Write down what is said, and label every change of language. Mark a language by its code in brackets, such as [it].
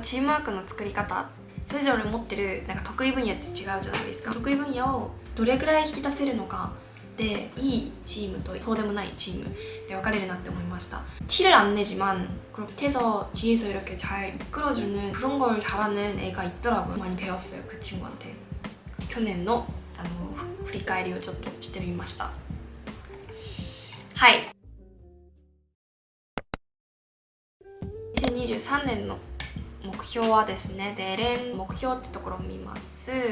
[ja] チームワークの作り方、それぞれ持ってる得意分野って違うじゃないですか。得意分野をどれぐらい引き出せるのかで、いいチームとそうでもないチームで分かれるなって思いました。 [ko] 티를 안 내지만 그렇게 해서 뒤에서 이렇게 잘 이끌어주는 그런 걸 잘하는 애가 있더라고요. 많이 배웠어요, 그 친구한테. [ja] 去年の振り返りをちょっとしてみました。はい。 2023年の目標はですね、で連目標ってところを見ます。